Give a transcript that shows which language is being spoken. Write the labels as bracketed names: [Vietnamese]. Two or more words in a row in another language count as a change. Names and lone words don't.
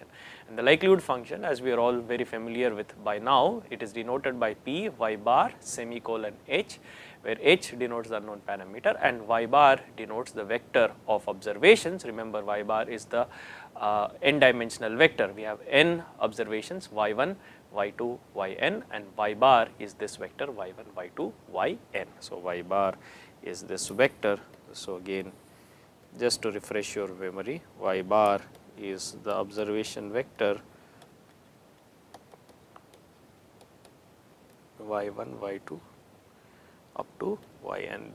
[English] And the likelihood function, as we are all very familiar with by now, it is denoted by P y bar semicolon h, where h denotes the unknown parameter and y bar denotes the vector of observations. Remember, y bar is the n dimensional vector. We have n observations, y1, y2, yn, and y bar is this vector y1, y2, yn. So, y bar is this vector. So, again just to refresh your memory, y bar is the observation vector y1, y2 up to yn.